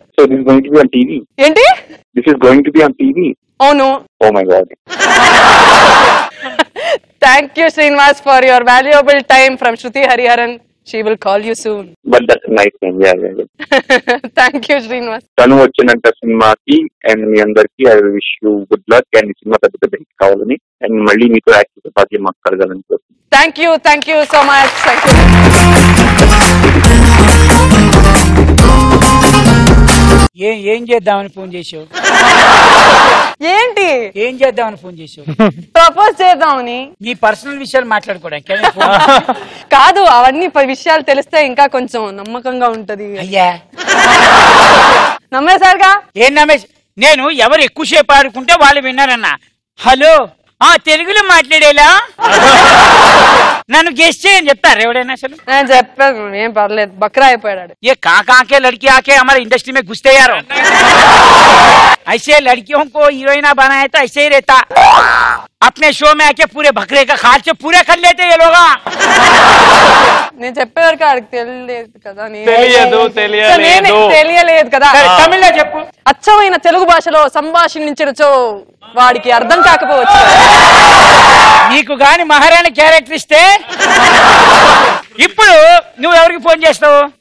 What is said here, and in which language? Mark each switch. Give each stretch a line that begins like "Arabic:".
English: So this is going to be on TV.
Telugu: ఏంటి?
English: This is going to be on TV.
Telugu: అవును.
English: Oh my God. Thank you Srinivas for your valuable time from Shruti Hariharan. She will call you soon. But that's a nice name. Yeah. Thank you Srinivas.
Telugu: తను వచ్చినంత సినిమాకి and మీ అందరికి
English: I wish you good luck
Telugu: and ఈ cinema పెద్ద hit కావాలని and మళ్ళీ మీతో act చేసే భాగ్యం మాకు కలగాలని కోరుతున్నాను.
English: Thank you so much. Thank you.
Telugu: ఏం చేద్దామని ఫోన్ చేసావు? ఏంటి ఏం చేద్దామని ఫోన్ చేసావు? ప్రపోజ్ చేద్దామని. మీ పర్సనల్ విషయాలు మాట్లాడుకోవడానికి కాదు, అవన్నీ విషయాలు తెలిస్తే ఇంకా కొంచెం నమ్మకంగా ఉంటది. అయ్యా నమ్మేశారుగా? ఏం నమ్మేసి? నేను ఎవరు ఎక్కువసేపు ఆడుకుంటే వాళ్ళు విన్నారన్నా. హలో తెలుగులో మాట్లాడేలా నన్ను గెస్ట్ చేయని చెప్తారు ఎవడైనా అసలు? నేను చెప్పాను, ఏం పర్లేదు, బక్రా అయిపోయాడు.
Hindi: ये कहाँ के लड़की आके हमारे इंडस्ट्री में घुसते यार ऐसे लड़कियों को हीरोइना बनाया तो ऐसे ही रहता अपने शो में आके पूरे बकरे का खाल से पूरे कर लेते ये लोग
Telugu: నేను చెప్పేవరకు ఆడికి తెలియలేదు కదా, తెలియలేదు కదా. తమిళ్లో చెప్పు. అచ్చమైన తెలుగు భాషలో సంభాషించినచో వాడికి అర్థం కాకపోవచ్చు. నీకు గాని మహారాణి క్యారెక్టర్ ఇస్తే ఇప్పుడు నువ్వు ఎవరికి ఫోన్ చేస్తావు?